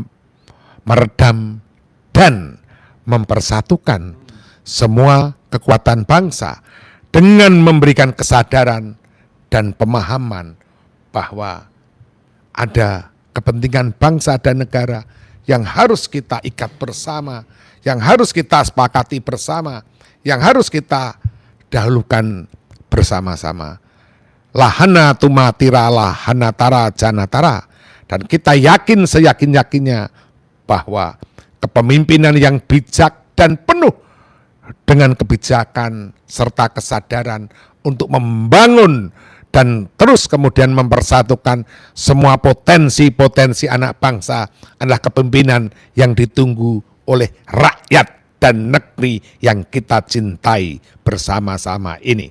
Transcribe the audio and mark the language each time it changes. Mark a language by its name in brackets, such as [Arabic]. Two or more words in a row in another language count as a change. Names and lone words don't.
[Indonesian] meredam dan mempersatukan semua kekuatan bangsa dengan memberikan kesadaran dan pemahaman bahwa ada kepentingan bangsa dan negara yang harus kita ikat bersama, yang harus kita sepakati bersama, yang harus kita dahulukan bersama-sama. Lahana tumatira lahana tara janatara, dan kita yakin seyakin-yakinnya bahwa kepemimpinan yang bijak dan penuh dengan kebijakan serta kesadaran untuk membangun dan terus kemudian mempersatukan semua potensi-potensi anak bangsa adalah kepemimpinan yang ditunggu oleh rakyat dan negeri yang kita cintai bersama-sama ini.